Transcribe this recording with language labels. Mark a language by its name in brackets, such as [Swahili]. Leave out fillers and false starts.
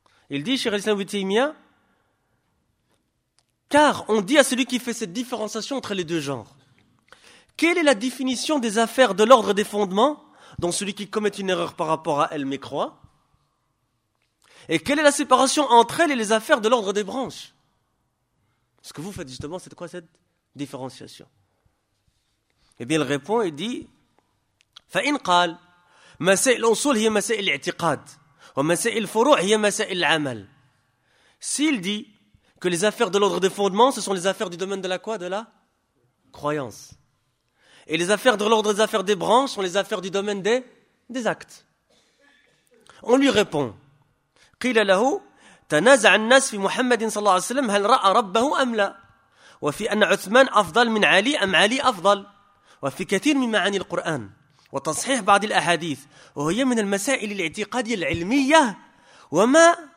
[French] Il dit, Cheikh Al-Islam Ibn Taymiyyah, car on dit à celui qui fait cette différenciation entre les deux genres, quelle est la définition des affaires de l'ordre des fondements dont celui qui commet une erreur par rapport à elle mécroît? Et quelle est la séparation entre elles et les affaires de l'ordre des branches? Ce que vous faites justement, c'est quoi cette différenciation? Eh bien, il répond et dit [Arabic] فَإِنْ قَالْ مَسَئِلْ أُصُولِ هِيَ مَسَئِلْ إِعْتِقَادِ وَمَسَئِلْ فُرُوعِ هِيَ مَسَئِلْ عَمَلْ. [French] S'il dit que les affaires de l'ordre des fondements, ce sont les affaires du domaine de la quoi? De la croyance. Et les affaires de l'ordre des affaires des branches sont les affaires du domaine des actes. On lui répond [Arabic] قيل له تنازع الناس في محمد صلى الله عليه وسلم هل رأى ربه أم لا وفي أن عثمان أفضل من علي أم علي أفضل وفي كثير من معاني القرآن وتصحيح بعض الأحاديث وهي من المسائل الاعتقادية العلمية وما